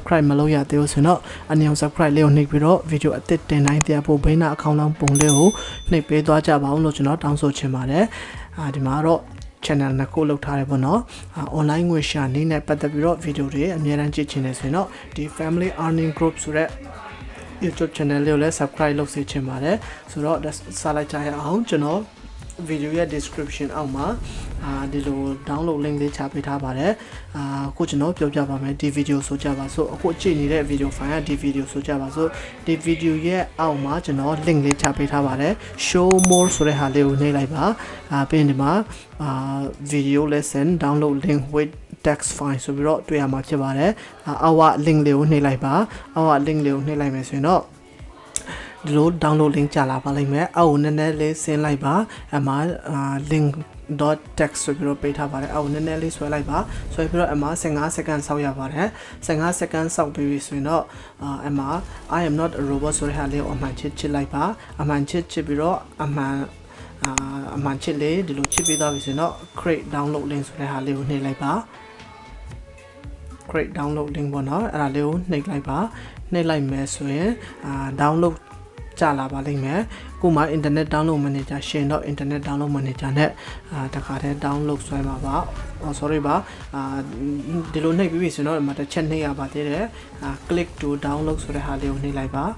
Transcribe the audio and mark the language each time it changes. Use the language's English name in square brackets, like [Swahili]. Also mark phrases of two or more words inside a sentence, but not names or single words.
[Burmese] မလုပ်ရသေးဘူးဆိုတော့အနည်းအောင် subscribe လေးကိုနှိပ်ပြီးတော့ video အသစ်တင်တိုင်းတရားပို့ဘိန်းနာအကောင့်လောင်းပုံလေးကိုနှိပ်ပေးသွားကြပါအောင်လို့ကျွန်တော်တောင်းဆိုချင်ပါတယ်ဒီမှာတော့ channel နှစ်ခုလုပ်ထားတယ်ပေါ့နော် online ငွေရှာနည်းနဲ့ပတ်သက်ပြီးတော့ video တွေအများအားကြည့်ချင်တယ်ဆိုရင်တော့ဒီ family earning group ဆိုတဲ့ YouTube channel လေးကိုလည်း subscribe လုပ်စေချင်ပါတယ်ဆိုတော့စားလိုက်ကြရအောင်ကျွန်တော် video ရဲ့ description အောက်မှာဒီလို [English] download link [Burmese] လေးချပေးထားပါတယ်အခုကျွန်တော်ပြောပြပါမယ်ဒီ video ဆိုကြပါစို့အခုကြည့် နေတဲ့ video file ကဒီ video ဆိုကြပါစို့ဒီ video ရဲ့အောက်မှာကျွန်တော် link လေးချပေးထားပါတယ် [English] show more [Burmese] ဆိုတဲ့ဟာလေးကိုနှိပ်လိုက်ပါပြီးရင်ဒီမှာ [English] video lesson download link with text file [Burmese] ဆိုပြီးတော့တွေ့ရမှာဖြစ်ပါတယ်အောက် link လေးကိုနှိပ်လိုက်ပါအောက် link လေးကိုနှိပ်လိုက်မယ်ဆိုရင်တော့ဒီလို [English] download link [Burmese] ကြလာပါလိမ့်မယ်အောက်နည်းနည်းလေးဆင်းလိုက်ပါအမှာ link.text ဆိုပြီးတော့ပေးထားပါတယ်အောက်နည်းနည်းလေးဆွဲလိုက်ပါဆွဲပြီးတော့အမှာ15 second စောက်ရပါတယ်15 second စောက်ပြီးပြီဆိုရင်တော့အမှာ [English] I am not a robot [Burmese] ဆိုတဲ့ဟာလေးကိုအမှန်ချစ်လိုက်ပါအမှန်ချစ်ပြီးတော့အမှန်ချစ်လေးဒီလိုချစ်ပြီးသွားပြီဆိုရင်တော့ [English] create download link [Burmese] ဆိုတဲ့ဟာလေးကိုနှိပ်လိုက်ပါ [English] create download link [Burmese] ပေါ့နော်အဲ့ဒါလေးကိုနှိပ်လိုက်ပါနှိပ်လိုက်မယ်ဆိုရင်download ကြလာပါလိမ့်မယ်ခုမှ [English] internet download manager [Burmese] ရှင်တော့ [English] internet download manager [Burmese] နဲ့တခါတည်း download ဆွဲမှာပါ sorry ပါဒီလိုနှိပ်ပြီးပြီဆိုတော့ဒီမှာတစ်ချက်နှိပ်ရပါသေးတယ် [English] click to download [Burmese] ဆိုတဲ့ဟာလေးကိုနှိပ်လိုက်ပါ